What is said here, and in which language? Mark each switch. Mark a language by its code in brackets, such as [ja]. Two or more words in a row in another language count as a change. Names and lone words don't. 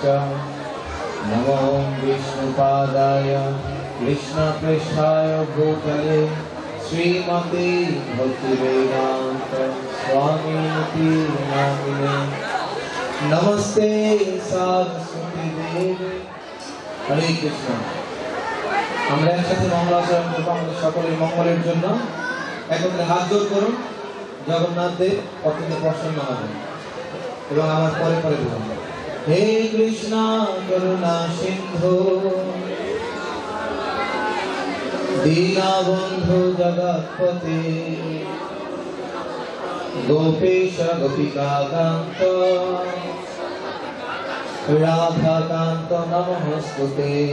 [sa] नमो विष्णुपादाय कृष्णपृष्ठाय भूतले श्रीमते भक्तिवेदान्त स्वामिनिति नामिने। नमस्ते सरस्वती देवी। हरे कृष्ण। [bn] আমরা একসাথে মঙ্গলাচরণ করব আমাদের সকলের মঙ্গলের জন্য। একত্রে হাত জোড় করুন। জগন্নাথ দেব অত্যন্ত প্রসন্ন হবেন এবং আমার পরে পরে বলুন, [sa] হে কৃষ্ণ করুণা সিন্ধু দীনবন্ধু জগৎপতে গোপেশ গোপিকাকান্ত রাধাকান্ত নমস্তুতে।